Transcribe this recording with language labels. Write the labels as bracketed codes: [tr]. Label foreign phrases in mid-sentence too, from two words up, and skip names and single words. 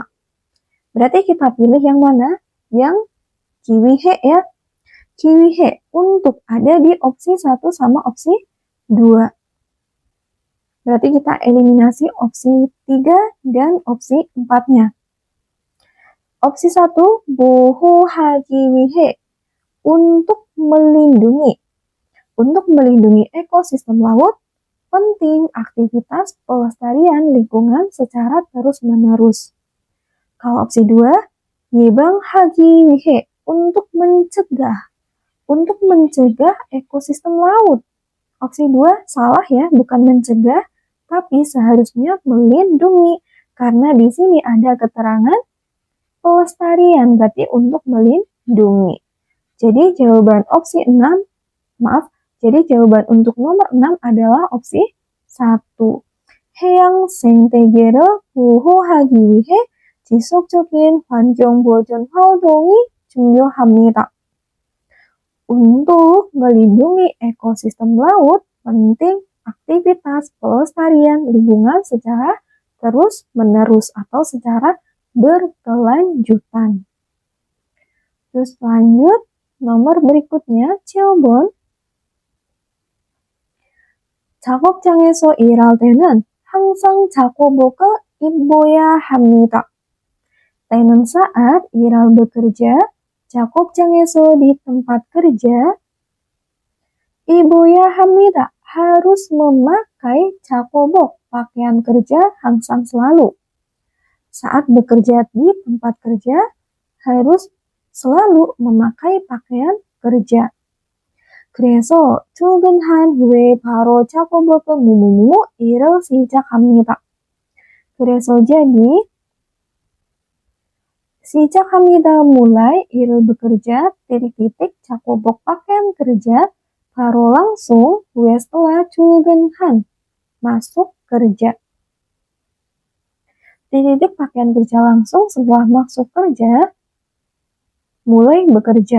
[id] Berarti kita pilih yang mana? Yang kiwihe ya. Kiwihe untuk ada di opsi 1 sama opsi 2. Berarti kita eliminasi opsi 3 dan opsi 4-nya. Opsi 1, [ko] 보호하기 위해, [id] untuk melindungi. Untuk melindungi ekosistem laut, penting aktivitas pelestarian lingkungan secara terus-menerus. Kalau opsi 2, 예방하기 위해, untuk mencegah. Untuk mencegah ekosistem laut. Opsi 2 salah ya, bukan mencegah, tapi seharusnya melindungi, karena di sini ada keterangan pelestarian, berarti untuk melindungi. Jadi jawaban opsi 6, jadi jawaban untuk nomor 6 adalah opsi 1. [ko] 해양 생태계를 보호하기 위해 지속적인 환경 보존 활동이 중요합니다. [id] Untuk melindungi ekosistem laut, penting aktivitas pelestarian lingkungan secara terus-menerus atau secara berkelanjutan. Terus lanjut, nomor berikutnya, [ko] 7번. 작업장에서 일할 때는 항상 작업복을 입어야 합니다. [id] 때는 saat 일할 bekerja, 작업장에서 di tempat kerja, [ko] 입어야 합니다. [id] Harus memakai 작업복, pakaian kerja 항상 selalu. Saat bekerja di tempat kerja, harus selalu memakai pakaian kerja. [ko] 그래서 출근한 후에 바로 작업복을 무무무 일을 시작합니다. [id] 그래서 jadi, 시작합니다 mulai, 일을 bekerja, titik-titik, 작업복 pakaian kerja, 바로 langsung, 후에 setelah, 출근한, masuk kerja. Titik-titik pakaian kerja langsung setelah masuk kerja, mulai bekerja.